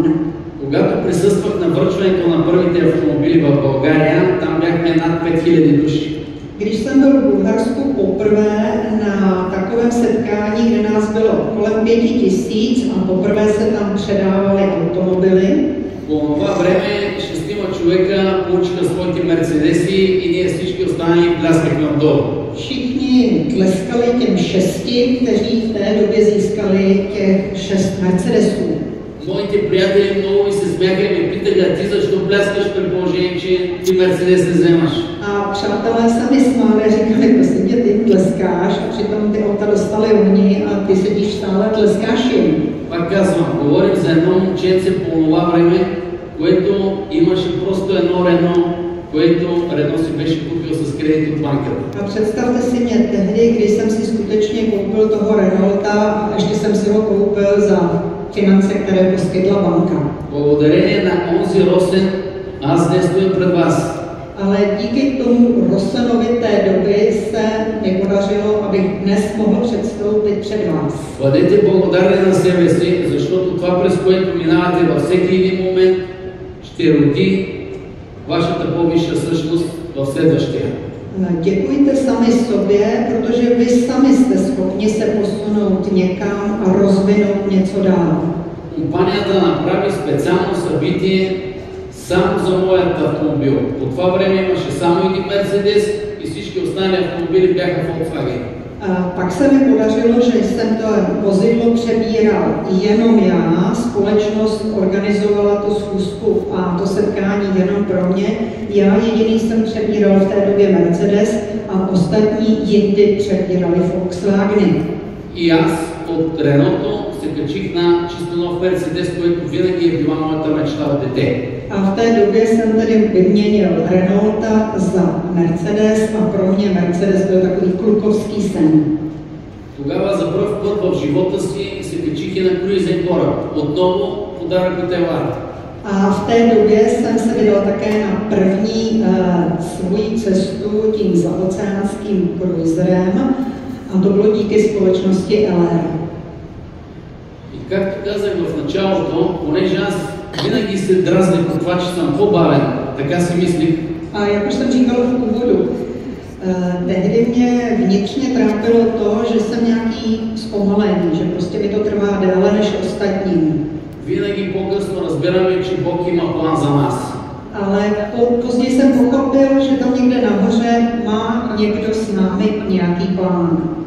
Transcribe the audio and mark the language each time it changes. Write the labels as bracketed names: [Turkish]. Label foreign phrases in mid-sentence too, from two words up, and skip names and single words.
[Bulgarian] Когато присъствах на връчването на първите автомобили в България, там бяхме над 5000 души. [Czech] Když jsem byl v Bulharsku poprvé na takovém setkání, kde nás bylo kolem 5000 a poprvé se tam předávaly automobily, [Bulgarian] по това време 6 човека получиха своите мерцедеси и ние всички останали пляскахме отдолу. [Czech] Všichni tleskali těm 6, kteří v té době získali těch 6 Mercedesů. [Bulgarian] Моите приятели много ми се смяха и ме питаха, а ти защо пляскаш при положение, че ти Мерцедес не вземаш? [Czech] A přátelé se mi smáli a říkali, prosím tě, ty tleskáš a přitom ty auta dostali oni a ty sedíš stále tleskáš jim. [Bulgarian] Пак казвам, говорим за едно момченце по това време, което имаше просто едно Рено, което Рено си беше купил с кредит от банката. [Czech] A představte si mě tehdy, kdy jsem si skutečně koupil toho Renaulta a ještě jsem si ho koupil za finance, které poskytla banka. [Bulgarian] Благодарение на онзи Росен, аз днес стоя пред вас. [Czech] Ale díky tomu Rosenovi té doby se mi podařilo, abych dnes mohl předstoupit před vás. [Bulgarian] Бъдете благодарни на себе си, защото това, през което минавате във всеки един момент, ще роди вашата по-висша същност в следващия. [Czech] Děkujte sami sobě, protože vy sami jste schopni se posunout někam a rozvinout něco dál. [Bulgarian] Компанията направи специално събитие само за моят автомобил. По това време имаше само един Мерцедес и всички останали автомобили бяха Volkswagen. [Czech] Pak se mi podařilo, že jsem to vozidlo přebíral jenom já, společnost organizovala tu schůzku a to setkání jenom pro mě. Já jediný jsem přebíral v té době Mercedes a ostatní jindy přebírali Volkswageny. [Bulgarian] И аз от Реното се качих на чисто нов Мерцедес, който винаги е била моята мечта от дете. [Czech] A v té době jsem tedy vyměnil Renaulta za Mercedes a pro mě Mercedes byl takový klukovský sen. [Bulgarian] Тогава за пръв път в живота си се качих и на круизен кораб. Отново подарък от Елар. [Czech] A v té době jsem se vydal také na první svoji cestu tím zaoceánským kruizerem a to bylo díky společnosti LR. [Bulgarian] И както казах в началото, понеже аз винаги се дразних от това, че съм по-бавен, така си мислих. [Czech] A jak už jsem říkal v úvodu, tehdy mě vnitřně trápilo to, že jsem nějaký zpomalený, že prostě mi to trvá déle než ostatním. [Bulgarian] Винаги по-късно разбираме, че Бог има план за нас. [Czech] Ale později jsem pochopil, že tam někde nahoře má někdo s námi nějaký plán.